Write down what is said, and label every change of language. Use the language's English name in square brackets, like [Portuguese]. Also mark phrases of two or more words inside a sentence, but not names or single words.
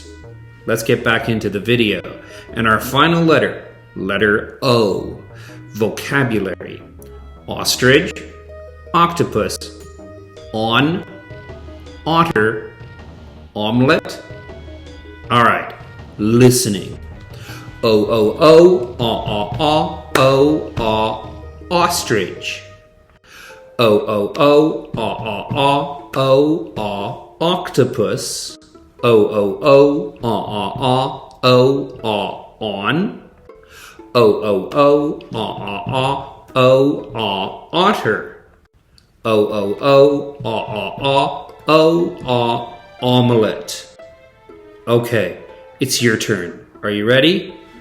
[English] Let's get back into the video. And our final letter, letter O. Vocabulary. Ostrich, octopus, on, otter, omelette. All right, listening. O, O, O, ostrich. O, O, O, octopus. O, on. O, otter. Omelette. Okay, it's your turn. Are you ready?